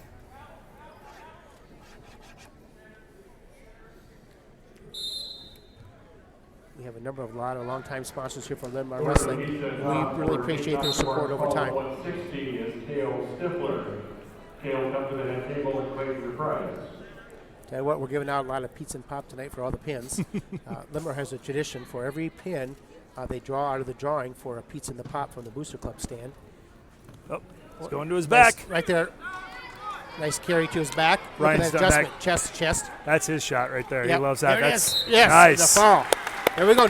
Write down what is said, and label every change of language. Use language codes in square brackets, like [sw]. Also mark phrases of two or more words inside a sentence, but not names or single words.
[en] We have a lot of longtime sponsors here for Linn-Mar Wrestling. We really appreciate their support over time. 160 is Cale Stifler. Cale, come to the head table and claim your prize. Tell you what, we're giving out a lot of pizza and pop tonight for all the pins. Linn-Mar has a tradition for every pin they draw out of the drawing for a pizza and the pop from the Booster Club stand. oh, it's going to his Nice, back. right there. Nice carry to his back. Look Ryan's at that done adjustment, back. chest to chest. That's his shot right there. Yep, He loves that. there it That's is. Yes, nice. the fall. There we go.